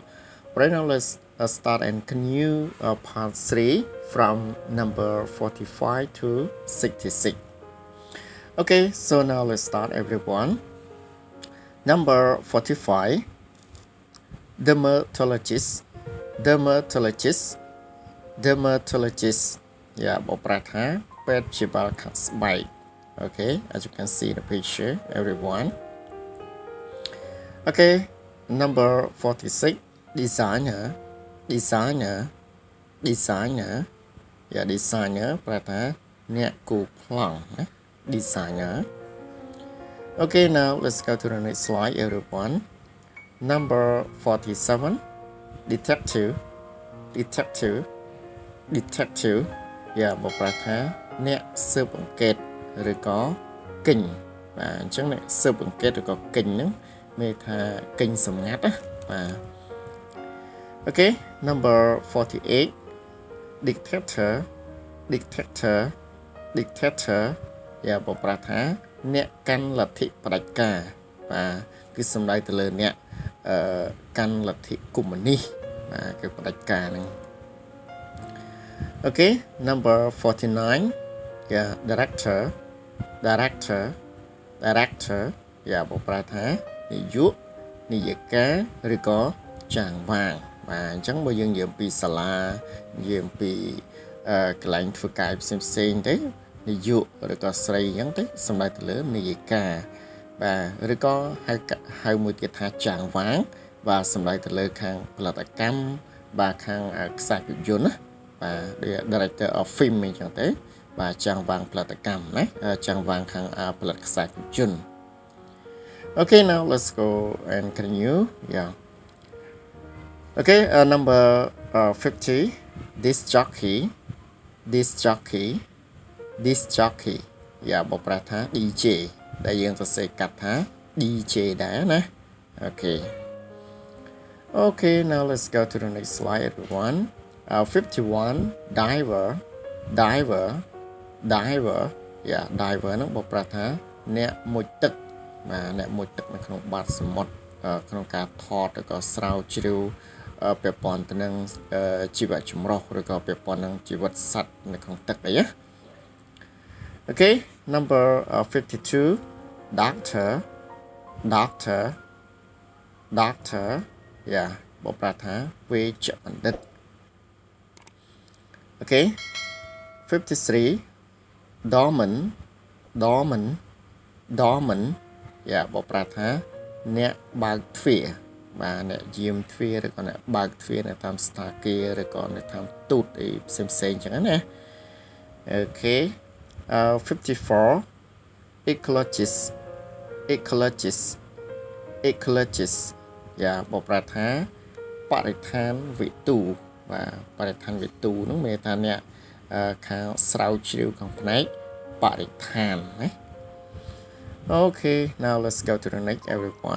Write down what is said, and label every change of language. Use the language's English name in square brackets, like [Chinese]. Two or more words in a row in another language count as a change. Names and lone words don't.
[English] Right now let's start and continue part 3 from number 45 to 66. Okay, so now let's start everyone. Number 45. Dermatologist. Yeah, [Khmer] បកប្រែថាពេទ្យព្យាបាលខាងស្បែក [English] Okay, as you can see the picture everyone. Okay, number 46. Designer. Yeah, designer [Khmer] ប្រែថាអ្នកគូប្លង់ណា [English] designer. Okay, now let's go to the next slide everyone. Number 47. Detective. Yeah, [Khmer] បកប្រែថាអ្នកស៊ើបអង្កេតឬក៏គិញបាទអញ្ចឹងអ្នកស៊ើបអង្កេតឬក៏គិញហ្នឹងមានថាគិញសម្ងាត់ណាបាទ [English] Okay, number 48. Dictator. Yeah, [Khmer] បកប្រែថាអ្នកកាន់លទ្ធិផ្ដាច់ការបាទគឺសំដៅទៅលើអ្នកកាន់លទ្ធិកុម្មុយនីសបាទគឺផ្ដាច់ការហ្នឹង [English] Okay, number 49. Yeah, director. Yeah, [Khmer] បកប្រែថានាយកនាយិកាឬក៏ចាងវាងបាទអញ្ចឹងបើយើងនិយាយពីសាលានិយាយ ពីកន្លែងធ្វើការផ្សេងៗទៅនាយកឬក៏ស្រីអញ្ចឹងទៅសំដៅទៅលើនាយិកាបាទឬក៏ហៅមួយទៀតថាចាងវាងបាទសំដៅទៅលើខាងផលិតកម្មបាទខាងខ្សែភាពយន្តណាបាទ [English] director of film [Khmer] អញ្ចឹងទៅបាទចាងវាងផលិតកម្មណាចាងវាងខាងផលិតខ្សែភាពយន្ត [English] Okay, now let's go and continue. Yeah. Okay, number 50. Disc jockey. Yeah, [Khmer] បកប្រែថា DJ ដែលយើងសរសេរកាត់ថា DJ ដែរណា [English] Okay, now let's go to the next slide everyone. [Khmer] 51. [English] Diver. Yeah, diver [Khmer] ហ្នឹងបកប្រែថាអ្នកមុជទឹកបាទអ្នកមុជទឹកនៅក្នុងបាតសមុទ្រក្នុងការថតឬក៏ស្រាវជ្រាវពាក់ព័ន្ធទៅនឹងជីវៈចម្រុះឬក៏ពាក់ព័ន្ធនឹងជីវិតសត្វនៅក្នុងទឹកអីណា [English] Okay, number 52. Doctor. Yeah, [Khmer] បកប្រែថាវេជ្ជបណ្ឌិត [English] Okay, 53. Doorman. Yeah, [Khmer] បកប្រែថាអ្នកបើកទ្វារបាទអ្នកយាមទ្វារឬក៏អ្នកបើកទ្វារនៅតាមស្ថានភាពឬក៏នៅតាមទូតអីផ្សេងៗចឹងណា [English] Okay, 54. Ecologist. Yeah, [Khmer] បកប្រែថាបរិស្ថានវិទូបាទបរិស្ថានវិទូហ្នឹងមានថាអ្នកខាងស្រាវជ្រាវខាងផ្នែកបរិស្ថានណា [English] Okay, now let's go to the next everyone.